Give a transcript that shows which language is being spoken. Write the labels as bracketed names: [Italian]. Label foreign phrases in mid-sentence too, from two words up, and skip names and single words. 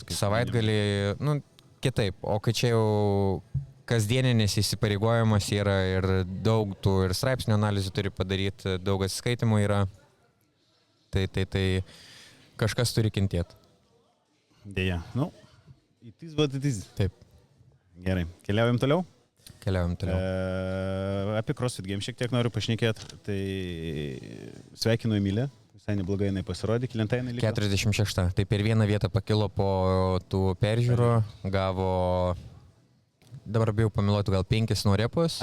[Lithuanian] Savaitgalį, nu, kitaip, o kai čia jau kasdieninis įsipareigojimas yra ir daug tų ir straipsnių analizų turi padaryti, daug atsiskaitimų yra, tai kažkas turi kentėti. Deja, nu, [English] it is what it is. [Lithuanian] Taip. Gerai, keliaujam toliau? Keliaujam toliau. Apie CrossFit Games šiek tiek noriu pašnekėti. Tai sveikinu Emilę, visai neblogai jinai pasirodė, kelinta jinai liko? 46. Tai per vieną vietą pakilo po tų peržiūrų, gavo, dabar bijau pamiluoti, gal 5 norepus.